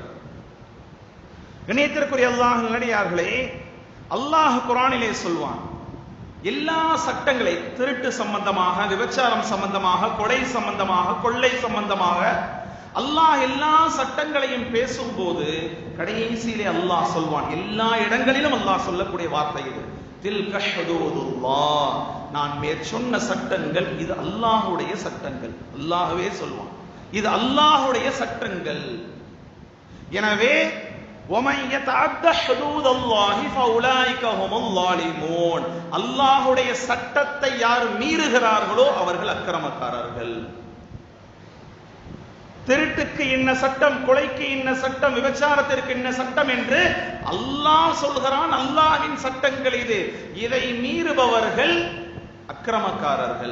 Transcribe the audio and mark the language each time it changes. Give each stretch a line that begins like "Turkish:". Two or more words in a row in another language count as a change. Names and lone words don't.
Tamil: கண்ணியத்திற்குரிய அல்லாஹ் நல்லடியார்களே, அல்லாஹ் குர்ஆனிலே சொல்வான், எல்லா சட்டங்களை, திருட்டு சம்பந்தமாக, விபச்சாரம் சம்பந்தமாக, கொலை சம்பந்தமாக, கொள்ளை சம்பந்தமாக அல்லாஹ் எல்லா சட்டங்களையும் பேசும்போது கடைசியிலே அல்லாஹ் சொல்வான், எல்லா இடங்களிலும் அல்லாஹ் சொல்லக்கூடிய வார்த்தை இது,
Arabic: تلك حدود الله,
Tamil: நான் மேற்சொன்ன சட்டங்கள் இது அல்லாஹ்வுடைய சட்டங்கள். அல்லாஹ்வே சொல்வான் இது அல்லாஹ்வுடைய சட்டங்கள்.
Arabic: எனவே وَمَنْ يَتَعَدَّ حُدُودَ اللَّهِ فَأُولَٰئِكَ هُمُ الظَّالِمُونَ,
Tamil: அல்லாஹ்வுடைய சட்டத்தை யார் மீறுகிறார்களோ அவர்கள் அக்கிரமக்காரர்கள். திருட்டுக்கு என்ன சட்டம், கொலைக்கு என்ன சட்டம், விபச்சாரத்திற்கு என்ன சட்டம் என்று அல்லாஹ் சொல்கிறான். அல்லாஹ்வின் சட்டங்கள் இது. இதை மீறுபவர்கள் அக்கிரமக்காரர்கள்.